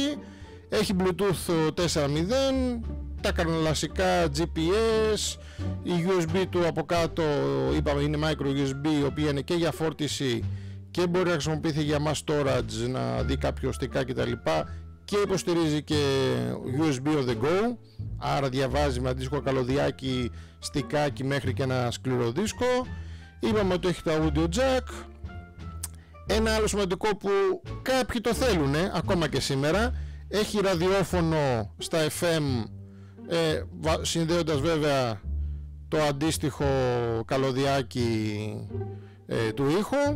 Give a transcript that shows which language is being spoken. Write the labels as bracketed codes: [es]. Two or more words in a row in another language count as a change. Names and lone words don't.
[el] Έχει Bluetooth 4.0, τα κανονικά GPS, η USB του από κάτω είπαμε είναι [en] micro USB, [el] η οποία είναι και για φόρτιση και μπορεί να χρησιμοποιηθεί για [en] mass storage, [el] να δει κάποιο οστικά κτλ, και υποστηρίζει και [en] USB on the go, [el] άρα διαβάζει με αντίστοιχο καλωδιάκι, στικάκι μέχρι και ένα σκληρό δίσκο. Είπαμε ότι έχει το [en] audio jack. [el] Ένα άλλο σημαντικό που κάποιοι το θέλουν ακόμα και σήμερα, έχει ραδιόφωνο στα FM, συνδέοντας βέβαια το αντίστοιχο καλωδιάκι του ήχου.